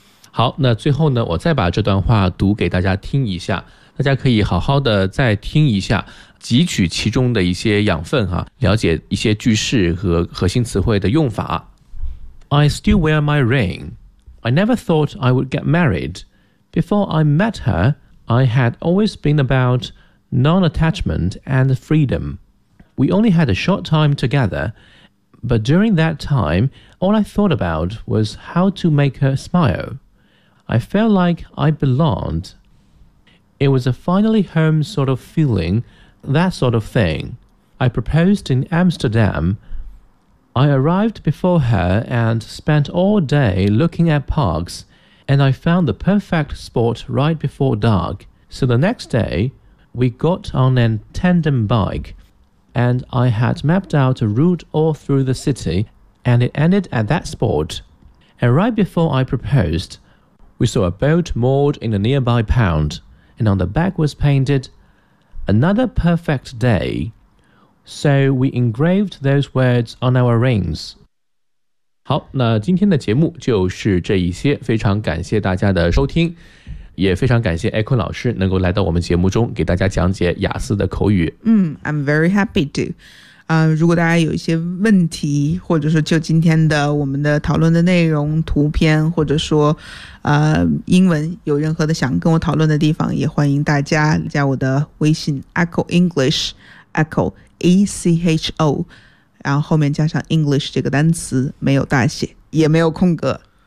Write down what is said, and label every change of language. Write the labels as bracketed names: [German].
[Chinese] 好，那最后呢，我再把这段话读给大家听一下，大家可以好好的再听一下，汲取其中的一些养分啊，了解一些句式和核心词汇的用法。 [English] I still wear my ring. I never thought I would get married. Before I met her, I had always been about non-attachment and freedom. We only had a short time together, but during that time, all I thought about was how to make her smile. I felt like I belonged. It was a finally home sort of feeling,That sort of thing. I proposed in Amsterdam. I arrived before her and spent all day looking at parks, and I found the perfect spot right before dark. So the next day, we got on a tandem bike, and I had mapped out a route all through the city, and it ended at that spot. And right before I proposed, we saw a boat moored in a nearby pound, and on the back was paintedAnother perfect day. So we engraved those words on our rings. [Chinese] 好，那今天的节目就是这一些，非常感谢大家的收听，也非常感谢 Echo 老师能够来到我们节目中给大家讲解雅思的口语。 [English] I'm very happy to. [Chinese] 如果大家有一些问题，或者说就今天的我们的讨论的内容、图片，或者说英文有任何的想跟我讨论的地方，也欢迎大家加我的微信 Echo English Echo ACHO， 然后后面加上 English 这个单词，没有大写也没有空格。